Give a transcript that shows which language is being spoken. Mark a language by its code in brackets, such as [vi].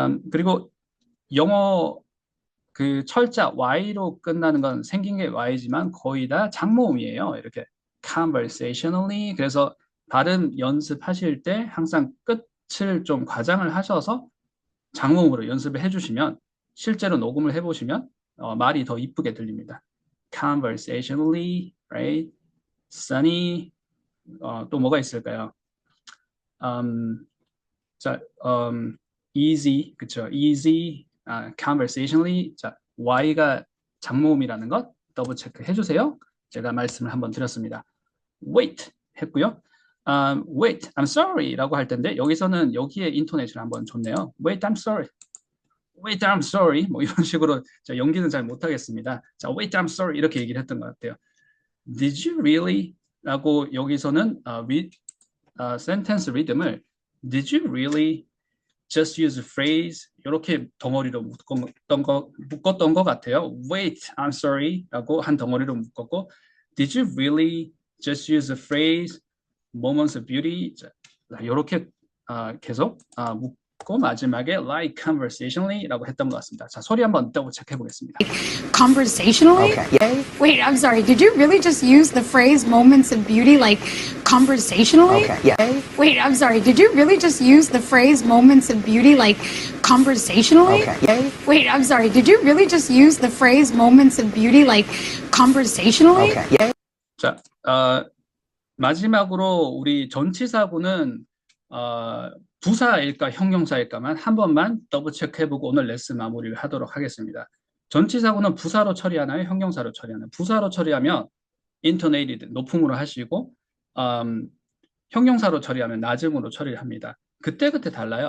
[ko] 그리고 영어 그 철자 Y로 끝나는 건 생긴 게 Y지만 거의 다 장모음이에요. 이렇게 conversationally. 그래서 발음 연습하실 때 항상 끝을 좀 과장을 하셔서 장모음으로 연습을 해주시면 실제로 녹음을 해보시면 말이 더 이쁘게 들립니다. [en] conversationally, right? [ko] sunny, 또 뭐가 있을까요? 자, easy, 그쵸? [en] easy, conversationally. [ko] 자, Y가 장모음이라는 것 더블 체크 해주세요. 제가 말씀을 한번 드렸습니다. wait 했고요. [en] wait, I'm sorry [ko] 라고 할 텐데 여기서는 여기에 인토네이션 한번 줬네요. [en] wait, I'm sorry. wait, I'm sorry. [ko] 뭐 이런 식으로 자, 연기는 잘 못하겠습니다. 자, [en] wait, I'm sorry [ko] 이렇게 얘기를 했던 것 같아요. [en] Did you really? [ko] 라고 여기서는 센텐스 리듬을 [en] Did you really just use a phrase [ko] 이렇게 덩어리로 묶었던 것 같아요. [en] Wait, I'm sorry [ko] 라고 한 덩어리로 묶었고 [en] Did you really just use a phrase moments of beauty [ko] 이렇게 계속 묶고 마지막에 [en] like conversationally [ko] 라고 했던 것 같습니다. 자, 소리 한번 더블 체크해 보겠습니다. [en] Conversationally? Okay. Wait, I'm sorry. Did you really just use the phrase moments of beauty like conversationally? Okay. Yeah. Wait, I'm sorry. Did you really just use the phrase moments of beauty like conversationally? Okay. Yeah. Wait, I'm sorry. Did you really just use the phrase moments of beauty like conversationally? Okay. Yeah. [ko] 자, 마지막으로 우리 전치사구는 부사일까 형용사일까만 한 번만 더블 체크해보고 오늘 레슨 마무리를 하도록 하겠습니다. 전치사구는 부사로 처리하나요? 형용사로 처리하나요? 부사로 처리하면 intonated, 높음으로 하시고 형용사로 처리하면 낮음으로 처리를 합니다. 그때그때 달라요.